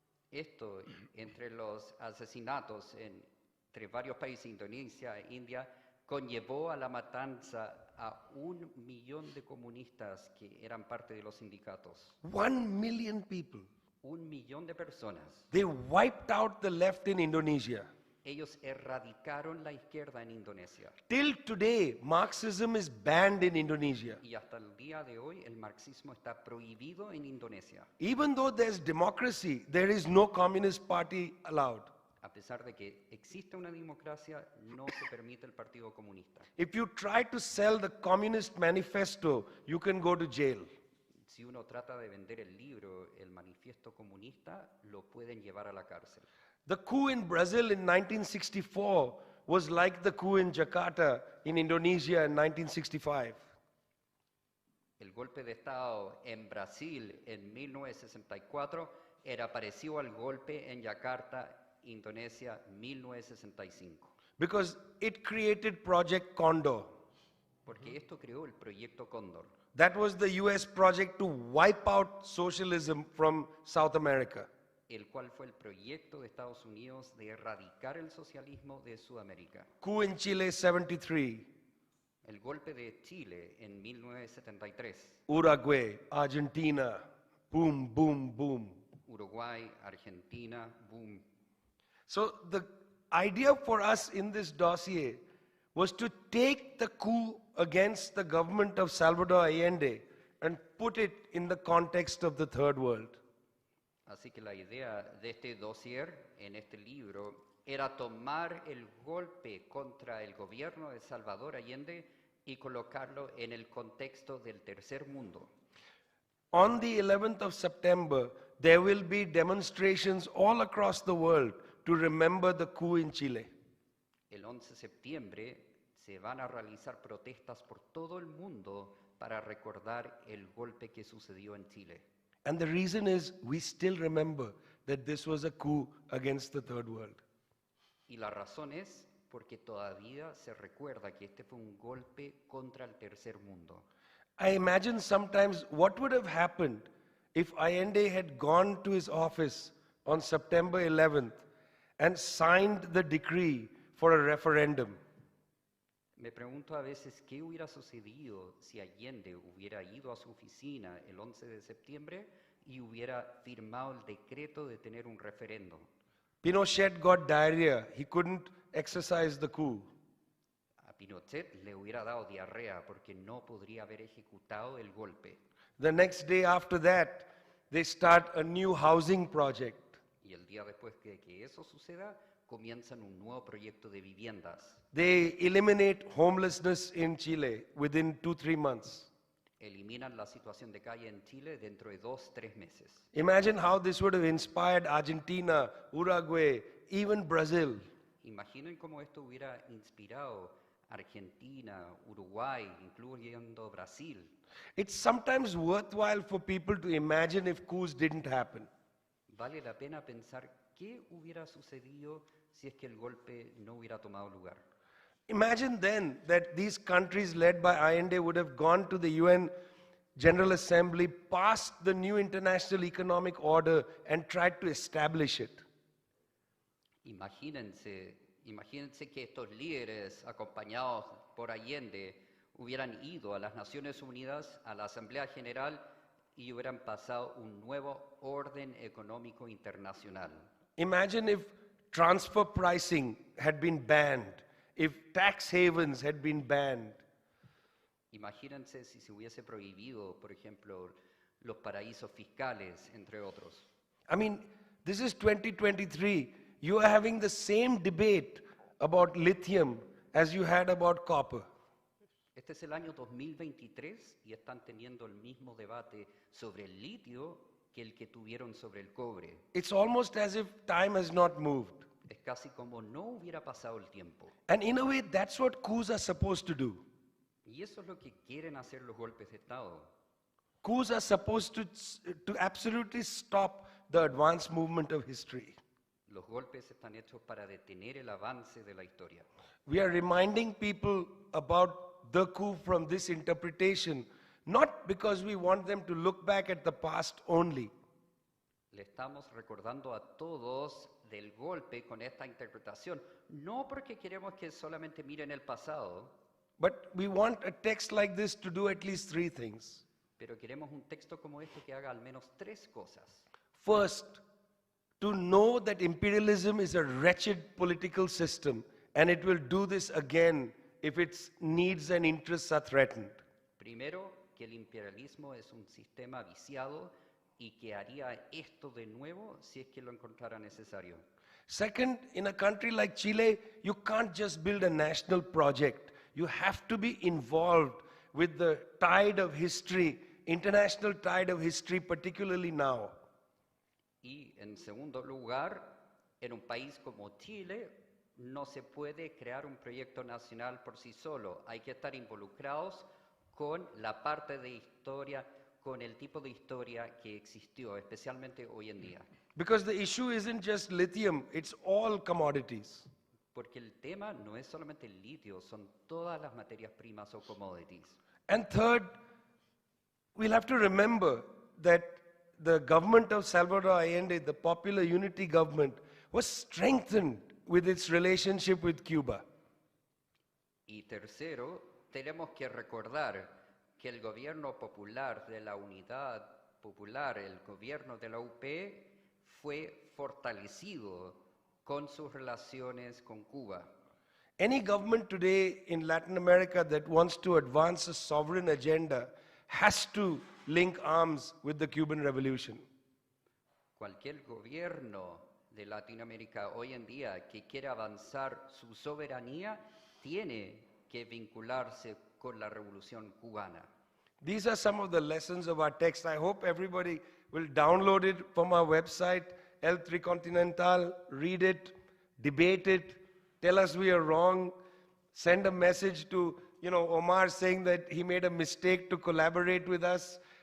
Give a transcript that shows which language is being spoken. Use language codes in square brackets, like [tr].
[es] Esto, entre los asesinatos entre varios países, Indonesia e India, conllevó a la matanza a 1 millón de comunistas que eran parte de los sindicatos. [en] 1 million people. [es] 1 millón de personas. [en] They wiped out the left in Indonesia. [es] Ellos erradicaron la izquierda en Indonesia. [en] Till today, Marxism is banned in Indonesia. [es] Y hasta el día de hoy el marxismo está prohibido en Indonesia. [en] Even though there's democracy, there is no communist party allowed. [es] A pesar de que existe una democracia, no se permite el Partido Comunista. [en] If you try to sell the Communist Manifesto, you can go to jail. [es] Si uno trata de vender el libro, el manifiesto comunista, lo pueden llevar a la cárcel. [en] The coup in Brazil in 1964 was like the coup in Jakarta in Indonesia in 1965. [es] El golpe de Estado en Brasil en 1964 era parecido al golpe en Yakarta, Indonesia, 1965. [en] Because it created Project Condor. [es] Porque esto creó el Proyecto Cóndor. [en] That was the US project to wipe out socialism from South America. [es] El cual fue el proyecto de Estados Unidos de erradicar el socialismo de Sudamérica. [en] Coup in Chile 73. [es] El golpe de Chile en 1973. [en] Uruguay, Argentina, boom, boom, boom. [es] Uruguay, Argentina, boom. [en] So the idea for us in this dossier was to take the coup against the government of Salvador Allende and put it in the context of the third world. [es] Así que la idea de este dossier en este libro era tomar el golpe contra el gobierno de Salvador Allende y colocarlo en el contexto del tercer mundo. [en] On the 11th of September, there will be demonstrations all across the world to remember the coup in Chile. [es] El 11 de septiembre se van a realizar protestas por todo el mundo para recordar el golpe que sucedió en Chile. [en] And the reason is we still remember that this was a coup against the third world. [es] Y la razón es porque todavía se recuerda que este fue un golpe contra el tercer mundo. [en] I imagine sometimes what would have happened if Allende had gone to his office on September 11th and signed the decree for a referendum. [es] Me pregunto a veces qué hubiera sucedido si Allende hubiera ido a su oficina el 11 de septiembre y hubiera firmado el decreto de tener un referéndum. [en] Pinochet got diarrhea. He couldn't exercise the coup. [es] A Pinochet le hubiera dado diarrea porque no podría haber ejecutado el golpe. [en] The next day after that, they start a new housing project. [es] Y el día después de que eso suceda, comienzan un nuevo proyecto de viviendas. [en] They eliminate homelessness in Chile within 2-3 months. [es] Eliminan la situación de calle en Chile dentro de 2-3 meses. [en] Imagine how this would have inspired Argentina, Uruguay, even Brazil. [es] Imaginen cómo esto hubiera inspirado Argentina, Uruguay, incluyendo Brasil. [en] It's sometimes worthwhile for people to imagine if coups didn't happen. [es] Vale la pena pensar qué hubiera sucedido si es que el golpe no hubiera tomado lugar. [en] Imagine then that these countries led by Allende would have gone to the UN General Assembly, passed the new international economic order, and tried to establish it. [es] Imagínense que estos líderes, acompañados por Allende, hubieran ido a las Naciones Unidas, a la Asamblea General, y hubieran pasado un nuevo orden económico internacional. [en] Imagine if transfer pricing had been banned, if tax havens had been banned. [es] Imagínense si se hubiese prohibido, por ejemplo, los paraísos fiscales, entre otros. [en] I mean, this is 2023. You are having the same debate about lithium as you had about copper. [es] Este es el año 2023 y están teniendo el mismo debate sobre el litio que el que tuvieron sobre el cobre. [en] It's almost as if time has not moved. [es] Es casi como no hubiera pasado el tiempo. [en] And in a way, that's what coups are supposed to do. [es] Y eso es lo que quieren hacer los golpes de Estado. [en] Coups are supposed to absolutely stop the advance movement of history. [es] Los golpes están hechos para detener el avance de la historia. [en] We are reminding people about the coup from this interpretation, not because we want them to look back at the past only, [es] Le estamos recordando a todos del golpe con esta interpretación, no porque queremos que solamente miren el pasado, [en] but we want a text like this to do at least three things. [es] pero queremos un texto como este que haga al menos tres cosas. [en] First, to know that imperialism is a wretched political system and it will do this again if its needs and interests are threatened. [es] Primero, que el imperialismo es un sistema viciado y que haría esto de nuevo si es que lo encontrara necesario. [en] Second, in a country like Chile, you can't just build a national project. You have to be involved with the tide of history, international tide of history, particularly now. [es] Y en segundo lugar, en un país como Chile no se puede crear un proyecto nacional por sí solo. Hay que estar involucrados con la parte de historia, con el tipo de historia que existió, especialmente hoy en día. [en] Because the issue isn't just lithium, it's all commodities. [es] Porque el tema no es solamente el litio, son todas las materias primas o commodities. [en] And third, we'll have to remember that the government of Salvador Allende, the Popular Unity government, was strengthened with its relationship with Cuba. [es] Y tercero, tenemos que recordar que el gobierno popular de la Unidad Popular, el gobierno de la UP, fue fortalecido con sus relaciones con Cuba. [en] Any government today in Latin America that wants to advance a sovereign agenda has to link arms with the Cuban Revolution. [es] Cualquier gobierno de Latinoamérica hoy en día que quiera avanzar su soberanía tiene que vincularse con la revolución cubana. [en] These are some of the lessons of our text. I hope everybody will download it from our website, El Tricontinental, read it, debate it, tell us we are wrong, send a message to, Omar saying that he made a mistake to collaborate with us.